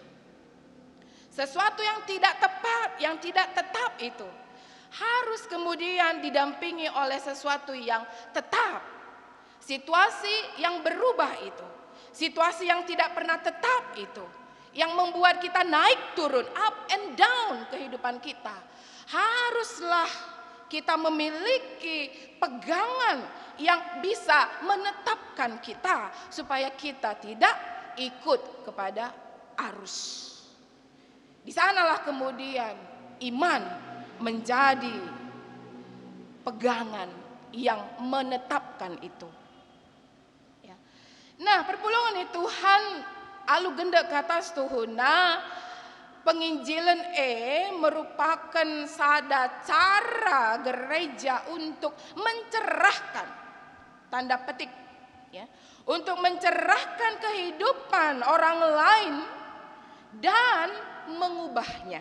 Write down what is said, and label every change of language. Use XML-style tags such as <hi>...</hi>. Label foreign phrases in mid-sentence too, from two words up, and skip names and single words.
<id>Sesuatu yang tidak tepat, yang tidak tetap itu harus kemudian didampingi oleh sesuatu yang tetap. Situasi yang berubah itu, situasi yang tidak pernah tetap itu, yang membuat kita naik turun,</id> <en>up and down</en> <id>kehidupan kita. Haruslah kita memiliki pegangan yang bisa menetapkan kita supaya kita tidak ikut kepada arus. Di sanalah kemudian iman menjadi pegangan yang menetapkan itu. Ya. Nah,</id> <btx>perpulungan Tuhan alu gendek kata setuhuna</btx> <id>penginjilan merupakan sada cara gereja untuk mencerahkan, tanda petik, ya, untuk mencerahkan kehidupan orang lain dan mengubahnya.</id>